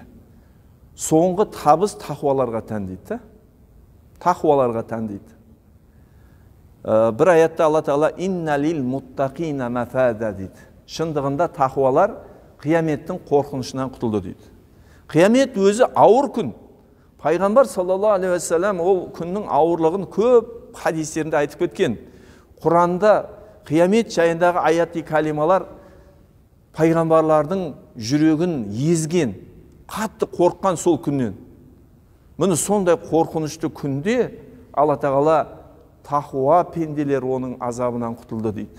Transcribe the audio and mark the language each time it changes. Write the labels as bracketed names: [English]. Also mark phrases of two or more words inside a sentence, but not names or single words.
[Kazakh] Соңғы табыс тақуаларға тән дейді. Тақуаларға тән дейді. Бір аятта Алла Тағала [Arabic] «إن للمتقين مفازا» [Kazakh] дейді. Шындығында тақуалар қияметтің қорқынышынан құтылды дейді. Қиямет өзі ауыр күн. Пайғамбар [Arabic] صلى الله عليه وسلم [Kazakh] ол күннің ауырлығын көп хадистерінде айтып кеткен. Құранда қиямет жайындағы аяти калималар пайғамбарлардың жүрегін езген, қатты қорыққан сол күннен. Міне сондай қорқынышты күнде Алла Тағала тақуа пенделер оның азабынан құтылды дейді.